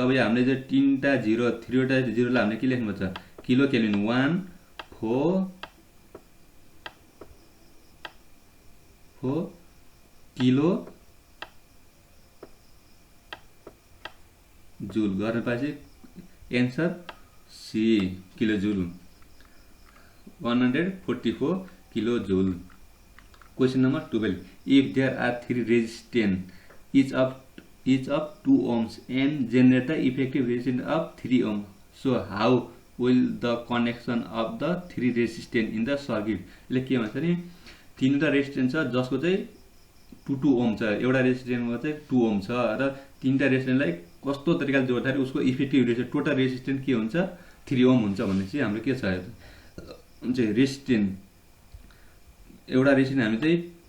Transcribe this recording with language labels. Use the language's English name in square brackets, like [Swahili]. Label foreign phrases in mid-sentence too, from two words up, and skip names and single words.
[Nepali] अब यो हामीले चाहिँ 3टा 0 3 वटा 0 लाई हामीले के लेख्नु पर्छ [English] kilo Kelvin [Nepali] 1 4 4 [English] kilo joule [Nepali] गर्न पाएपछि [English] answer C kilo joule [Nepali] 144 [English] kilo joule. Question number 12 if there are 3 resistance each of 2 ohms and generate the effective resistance of 3 ohm, so how will the connection of the 3 resistance in the circuit [Nepali] ले के भन्छ नि तीनवटा रेजिस्टेन्स छ जसको चाहिँ 2 ओम छ, एउटा रेजिस्टेन्समा चाहिँ 2 ओम छ र तीनटा रेजिस्टेन्सलाई कस्तो तरिकाले जोड्दाखेरि उसको [English] effective resistance total resistance [Nepali] के हुन्छ 3 ओम हुन्छ भनेपछि हाम्रो के छ चाहिँ रेजिस्टेन्स एउटा रेजिस्टेन्स हामी चाहिँ